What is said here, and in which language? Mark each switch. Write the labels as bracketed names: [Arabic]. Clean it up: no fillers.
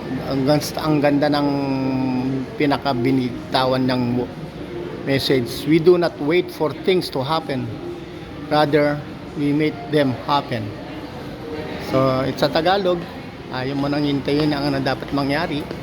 [Filipino] Ang ganda ng pinakabinitawan ng message. [English] We do not wait for things to happen. Rather, we make them happen. [Filipino] So, it's sa Tagalog. Ayaw mo nang hintayin ang ano dapat mangyari.